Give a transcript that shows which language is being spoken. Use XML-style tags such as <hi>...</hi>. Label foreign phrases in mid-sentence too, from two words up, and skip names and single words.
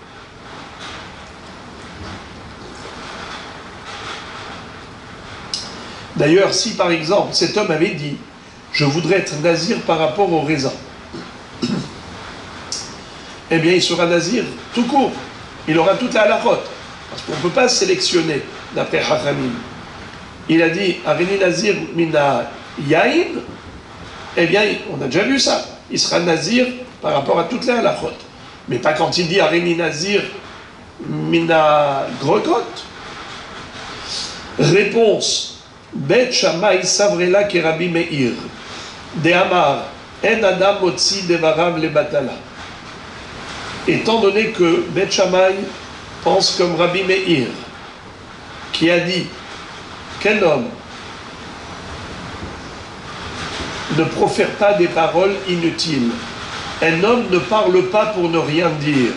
<fr>D'ailleurs, si par exemple cet homme avait dit « je voudrais être nazir par rapport au raisin », eh bien il sera nazir tout court. Il aura toute la halachot. Parce qu'on ne peut pas sélectionner d'après Hachamim. Il a dit «</fr> <he>הריני נזיר מן היין »,</he> <fr>eh bien on a déjà vu ça. Il sera nazir par rapport à toutes les halachot. Mais pas quand il dit «</fr> <he>הריני נזיר מן הגרוגרות ».</he> <arc>Réponse. בית שמאי סברה לה כרבי מאיר.</arc> <he>דאמר אין אדם מוציא דבריו לבטלה.</he> <fr>Étant donné que Bet Shammai pense comme Rabbi Meir, qui a dit qu'un homme ne profère pas des paroles inutiles. Un homme ne parle pas pour ne rien dire.</fr>